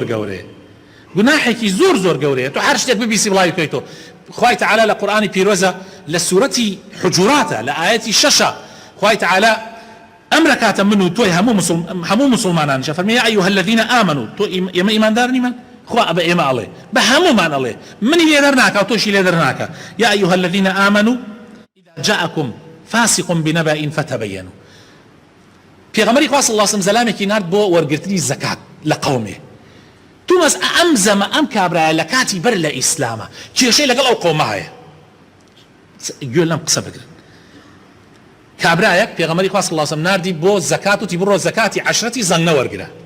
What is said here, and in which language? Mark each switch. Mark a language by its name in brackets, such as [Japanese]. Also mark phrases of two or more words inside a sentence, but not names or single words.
[Central Kurdish] گەورەیە گوناحێکی زۆر گەورەیە تۆ هەر شتێک ببیسی بڵاوی بکەیتەوە خوای تعالی لە قورئانی پیرۆزە لە سوورەتی حجوراتە لە ئاەتی 6 خوای تعالی ئەمرەکاتە من و تۆی هەموو مسلمانان فەرمی [Arabic] یا ئەیها الذین آمنوا [Central Kurdish] تۆ ئێمە ئیماندار نیمە خوا بە ئێمە ئەڵێ بە هەمومان ئەڵێ منی لێدەر ناکە و تۆشی لێدەر ناکە [Arabic] یا ئەیها الذین آمنوا إذا جاءكم فاسق بنبأ فتبينوا [Central Kurdish] پێغەمبەری خوا [Arabic] صلی الله علیه و سلم [Central Kurdish] زەلامێکی نارد بۆ وەرگرتنی زەکات لە قەومێ تومەس ئەم زەمە ئەم کابرایە لە کاتی بەر لە ئیسلامە کێشەی لەگەڵ ئەو قەومە هەیە گوێ لەم قسە بگرن کابرایەک پێغەمبەری خوا [Arabic] صلی الله علیه و سلم [Central Kurdish] ناردی بۆ زەکات وتی بڕۆ زەکاتی 10 زەنگە وەرگرە